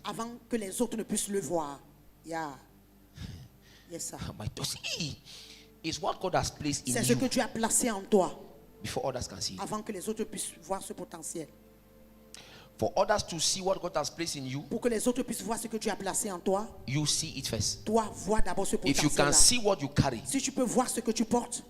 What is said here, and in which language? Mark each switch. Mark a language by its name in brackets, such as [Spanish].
[French] avant que les autres ne puissent le voir. [English] Yeah. Yes, sir. My God, see, is what God has placed in [French] C'est ce que [English] you [French] Dieu a placé en toi [English] before others can see it. [French] avant que les autres puissent voir ce potentiel. [English] For others to see what God has placed in you, [French] Pour que les autres puissent voir ce que Dieu a placé en toi, [English] you see it first. [French] toi, vois d'abord ce [English] If you can [French] potentiel-là. [English] see what you carry, [French] Si tu peux voir ce que tu portes,